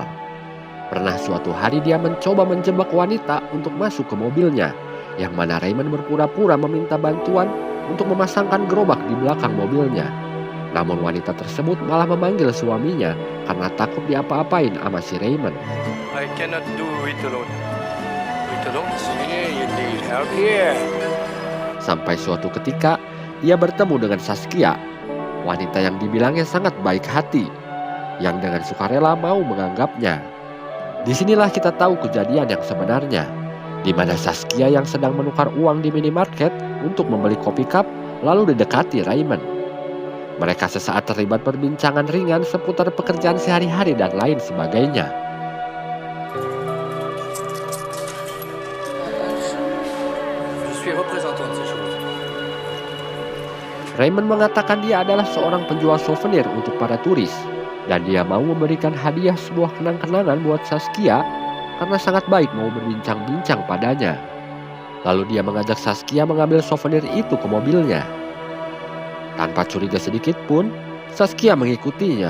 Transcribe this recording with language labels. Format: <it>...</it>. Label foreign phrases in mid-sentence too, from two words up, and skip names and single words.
<id>Pernah suatu hari dia mencoba menjebak wanita untuk masuk ke mobilnya, yang mana Raymond berpura-pura meminta bantuan untuk memasangkan gerobak di belakang mobilnya. Namun wanita tersebut malah memanggil suaminya karena takut diapa-apain sama si Raymond.</id> <en>I cannot do it alone. It alone, you need help here.</en> <id>Sampai suatu ketika, ia bertemu dengan Saskia, wanita yang dibilangnya sangat baik hati, yang dengan sukarela mau menganggapnya. Disinilah kita tahu kejadian yang sebenarnya, di mana Saskia yang sedang menukar uang di minimarket untuk membeli kopi cup, lalu didekati Raymond. Mereka sesaat terlibat perbincangan ringan seputar pekerjaan sehari-hari dan lain sebagainya.</id> <fr>Je suis représentant de ces choses.</fr> <id>Raymond mengatakan dia adalah seorang penjual souvenir untuk para turis, dan dia mau memberikan hadiah sebuah kenang-kenangan buat Saskia karena sangat baik mau berbincang-bincang padanya. Lalu dia mengajak Saskia mengambil souvenir itu ke mobilnya. Tanpa curiga sedikit pun, Saskia mengikutinya.</id>